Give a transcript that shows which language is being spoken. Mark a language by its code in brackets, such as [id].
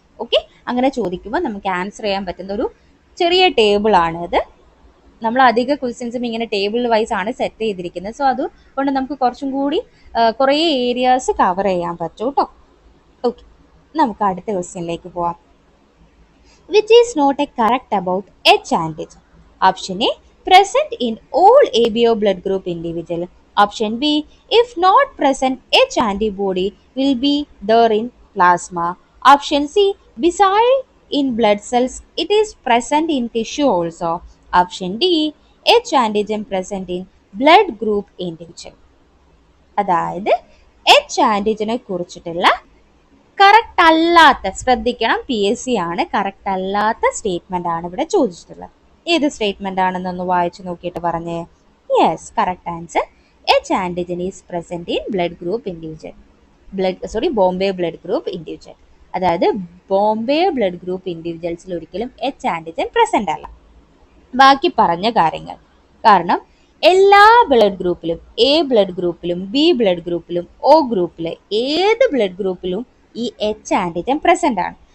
[ml] Okay, അങ്ങനെ ചോദിക്കുമ്പോൾ നമുക്ക് ആൻസർ ചെയ്യാൻ പറ്റുന്ന ഒരു ചെറിയ ടേബിൾ ആണ് ഇത്. നമ്മൾ അധിക ക്വസ്റ്റ്യൻസും ഇങ്ങനെ ടേബിൾ വൈസ് ആണ് സെറ്റ് ചെയ്തിരിക്കുന്നത്. സോ അതുകൊണ്ട് നമുക്ക് കുറച്ചും കൂടി കുറേ ഏരിയാസ് കവർ ചെയ്യാൻ പറ്റും കേട്ടോ. ഓക്കെ, നമുക്ക് അടുത്ത ക്വസ്റ്റ്യനിലേക്ക് പോവാം. [en] Which is not a correct about H antigen? Option A, present in all ABO blood group individual. Option B, if not present, H antibody will be there in plasma. Option C, beside in blood cells, it is present in tissue also. Option D, H antigen present in blood group individual. [ml] അതായത് H ആന്റിജനെ കുറിച്ചിട്ടുള്ള correct അല്ലാത്ത, ശ്രദ്ധിക്കണം, PSC ആണ്, correct അല്ലാത്ത statement ആണ് ഇവിടെ ചോദിച്ചിട്ടുള്ളത്. ഏത് സ്റ്റേറ്റ്മെന്റ് ആണെന്നൊന്ന് വായിച്ചു നോക്കിയിട്ട് പറഞ്ഞേ. [en] Yes, correct answer. H antigen is present in blood group individual. Bombay blood group individual. [ml] അതായത് ബോംബെ ബ്ലഡ് ഗ്രൂപ്പ് ഇൻഡിവിജ്വൽസിൽ ഒരിക്കലും H ആന്റിജൻ പ്രസന്റ് അല്ല. ബാക്കി പറഞ്ഞ കാര്യങ്ങൾ. കാരണം എല്ലാ blood ഗ്രൂപ്പിലും, A blood ഗ്രൂപ്പിലും B blood ഗ്രൂപ്പിലും O ഗ്രൂപ്പിലെ ഏത് ബ്ലഡ് ഗ്രൂപ്പിലും ഈ H ആന്റിജൻ പ്രസന്റ് ആണ്.